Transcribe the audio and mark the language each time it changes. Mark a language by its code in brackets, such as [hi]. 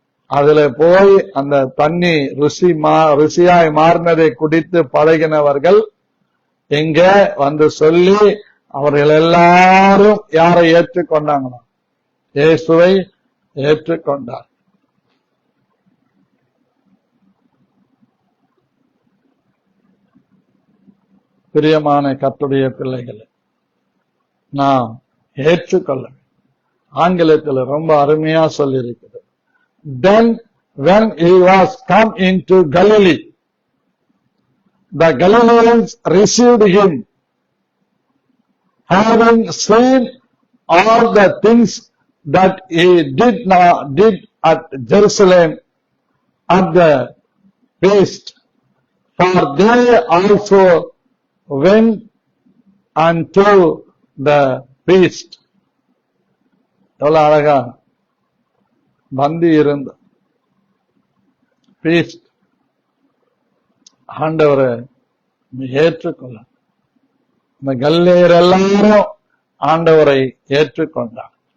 [ta] அதுல போய் அந்த தண்ணி ருசியாய் மாறினதை குடித்து பழகினவர்கள் இங்க வந்து சொல்லி அவர்கள் எல்லாரும் யாரை ஏற்றுக்கொண்டாங்களோ இயேசுவை ஏற்றுக்கொண்டார். பிரியமான கர்த்தருடைய பிள்ளைகளை நாம் ஏற்றுக்கொள்ள. ஆங்கிலத்தில் ரொம்ப அருமையா சொல்லியிருக்கிறது. [en] Then when he was come into Galilee, the Galileans received him, having seen all the things that he did at Jerusalem at the feast, for they also went unto the feast. [ta] எவ்வளவு அழகா பந்தி இருந்த feast. ஆண்டவரை ஏற்றுக்கொள்ள இந்த கல்லேயர் எல்லாரும் ஆண்டவரை ஏற்றுக்கொண்டார்.